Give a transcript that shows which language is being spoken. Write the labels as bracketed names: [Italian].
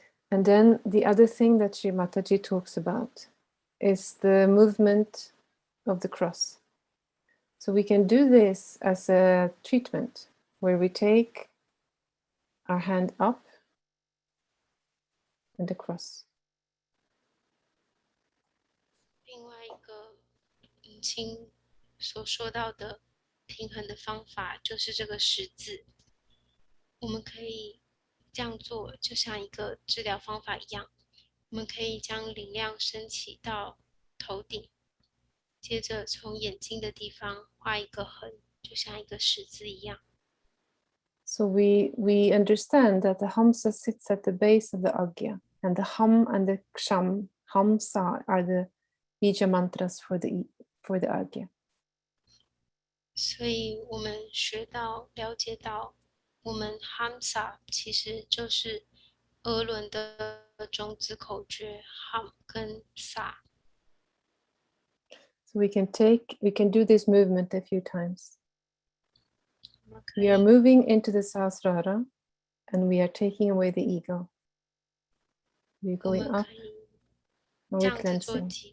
[English] And then the other thing that Shri Mataji talks about is the movement of the cross. So we can do this as a treatment where we take our hand up and the cross. [Chinese] 另外一个引清所说到的平衡的方法就是这个十字，我们可以这样做，就像一个治疗方法一样，我们可以将灵量升起到头顶，接着从眼睛的地方画一个横，就像一个十字一样。 [English] So we understand that the Hamsa sits at the base of the Agya, and the Ham and the Ksham, Hamsa, are the Bija mantras for the Agya. [Chinese] 所以我们了解到，我们 Hamsa 其实就是额轮的种子口诀 Ham 跟 Sa。 [English] So we can do this movement a few times. We are moving into the Sahasrara, and we are taking away the ego. We're going up, and we're cleansing.